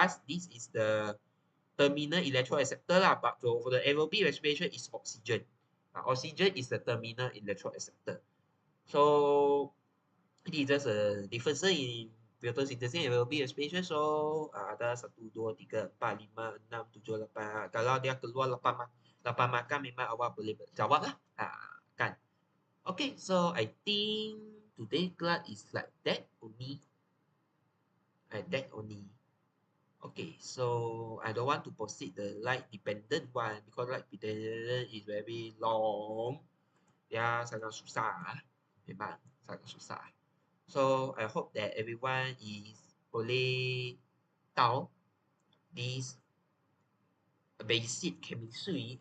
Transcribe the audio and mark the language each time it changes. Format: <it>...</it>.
<en>This is the terminal electron acceptor lah, but for the aerobic respiration is oxygen. Oxygen is the terminal electron acceptor. So it is just a difference in photosynthesis and aerobic respiration.</en> <ms>So ada 1, 2, 3, 4, 5, 6, 7, 8. Kalau dia keluar 8 makan memang awak boleh jawab lah. Kan?</ms> <en>Okay, so I think today class is like that only. Okay, so I don't want to proceed the light dependent one because light dependent is very long.</en> <ms>Ya, sangat susah. Memang sangat susah.</ms> <en>So I hope that everyone is</en> <ms>boleh tahu</ms> <en>this basic chemistry.</en>